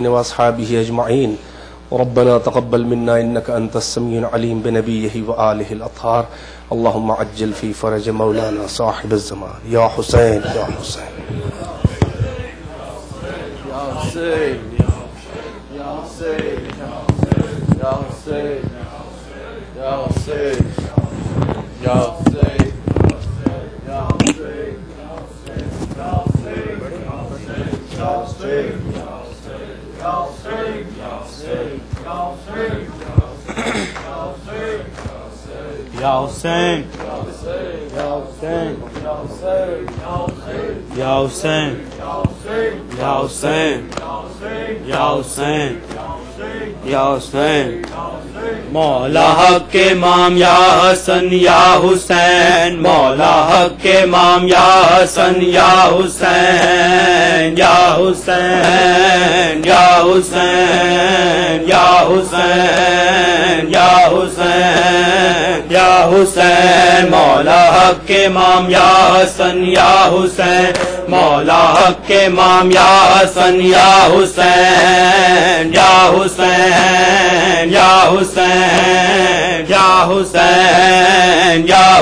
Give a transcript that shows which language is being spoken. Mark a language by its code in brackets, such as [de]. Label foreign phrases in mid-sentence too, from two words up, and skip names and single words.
[ar] وأصحابه أجمعين ربنا تقبل منا إنك أنت السميع العليم بنبيه وآله الأطهار اللهم عجل في فرج مولانا صاحب الزمان يا حسين يا حسين يا حسين يا حسين يا حسين يا حسين يا حسين يا حسين، يا حسين، يا حسين, يا حسين، يا حسين، يا حسين, [ur] مولا حق امام یا حسن یا حسین، مولا حق امام یا حسن یا حسین، یا حسین یا حسین یا حسین یا حسین یا حسین، مولا حق امام یا حسن یا حسین، مولا حق امام یا حسن یا حسین یا حسین یا حسین یا حسین یا